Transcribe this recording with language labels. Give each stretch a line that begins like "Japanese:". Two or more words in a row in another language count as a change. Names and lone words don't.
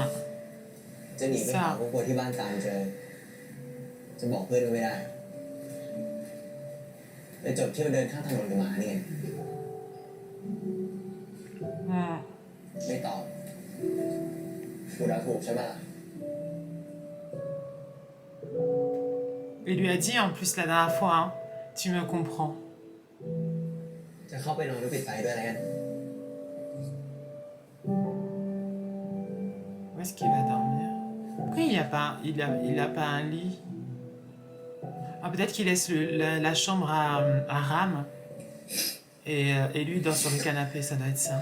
Thai: จะหนีไปหาครอบครัวที่บ้านตามเจอ จะบอกเพื่อนก็ไม่ได้ไปจบเที่ยวเดินข้างถนนกับหมานี่ไง Hmm. ไม่ตอบกูเดาถูกใช่ปะล่ะ
French: Il lui a dit en plus la dernière fois, hein, tu me comprends.
Thai: จะเข้าไปนอนหรือปิดไฟด้วยอะไรกัน
French: Où est-ce qu'il va dormir? Pourquoi il a pas un lit? Ah, peut-être qu'il laisse la chambre à Ram et lui il dort sur le canapé, ça doit être ça.